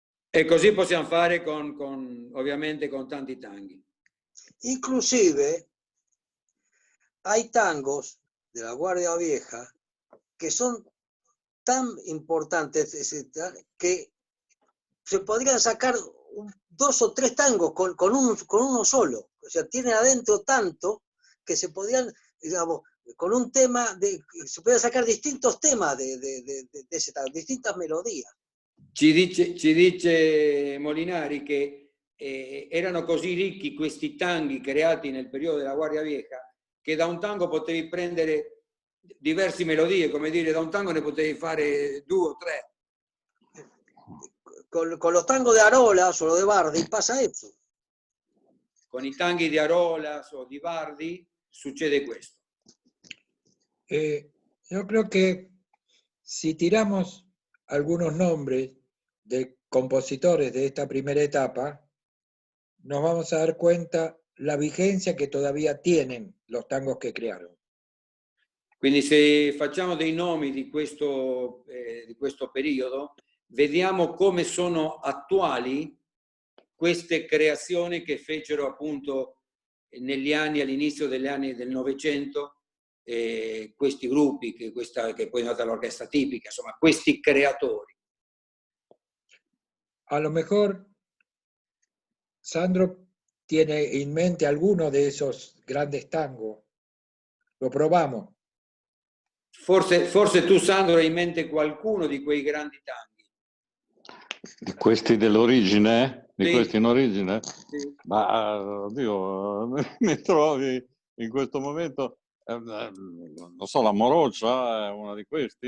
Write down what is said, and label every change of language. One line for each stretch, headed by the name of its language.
Italian: E così possiamo fare ovviamente con tanti tanghi.
Spanish: Inclusive hay tangos de la Guardia Vieja que son tan importantes que se podrían sacar 2 o 3 tangos con uno solo. O sea, tiene adentro tanto que se podían, digamos, con un tema, se podían sacar distintos temas de ese tango, distintas melodías.
Italian: Ci dice Molinari che erano così ricchi questi tanghi creati nel periodo della Guardia Vieja che da un tango potevi prendere diverse melodie, come dire, da un tango ne potevi fare 2 o 3.
Spanish: Con los tangos de Arolas o de Bardi pasa eso.
Italian: Con i tanghi di Arolas o di Bardi succede questo.
Spanish: Yo creo que si tiramos algunos nombres de compositores de esta primera etapa, nos vamos a dar cuenta la vigencia que todavía tienen los tangos que crearon.
Italian: Quindi se facciamo dei nomi di questo periodo, vediamo come sono attuali queste creazioni che fecero appunto negli anni, all'inizio degli anni del Novecento, questi gruppi, che poi è nata l'orchestra tipica, insomma, questi creatori.
Spanish: A lo mejor Sandro tiene in mente alguno de esos grandes tangos. Lo probamos.
Italian: Forse tu, Sandro, hai in mente qualcuno di quei grandi tanghi. Di questi dell'origine? Di sì. Questi in origine? Sì. Ma, oddio, mi trovi in questo momento, non so, la Morocia è una di questi?